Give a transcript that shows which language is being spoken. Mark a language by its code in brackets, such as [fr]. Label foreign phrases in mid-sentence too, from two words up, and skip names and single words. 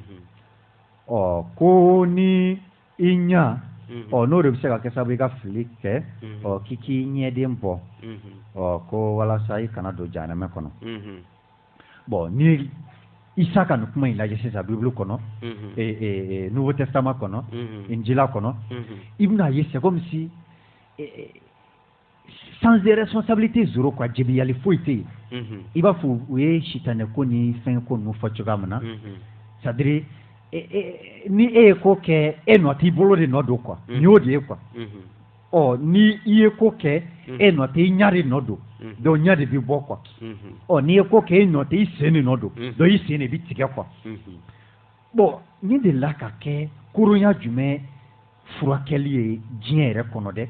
[bm] ko ni i ɲa n'o de bɛ se ka kɛ sababu i ka fili kɛ k'i k'i ɲɛden bɔ ko walasa i kana don jahanɛmɛ kɔnɔ bon ni Isa ka nin kuma in lajɛ sisan Bible kɔnɔ Nouveau Testament kɔnɔ Injila kɔnɔ i bɛna ye [fr] c'est comme si sans responsabilité zéro quoi [bm] jebiyali foyi tɛ yen i b'a fɔ u ye sitanɛ ko ni fɛn ko ninnu fɔ cogoya min na c'est à dire ni e ye ko kɛ e nɔ t'i bolo de nɔ don quoi ni y'o de ye quoi ni i ye ko kɛ e nɔ tɛ i ɲa de nɔ don donc ɲa de bɛ bɔ quoi n'i ye ko kɛ e nɔ tɛ i sen de nɔ don donc i sen de bɛ tigɛ quoi bon nin de la ka kɛ koronya jumɛn furakɛli ye diɲɛ yɛrɛ kɔnɔ dɛ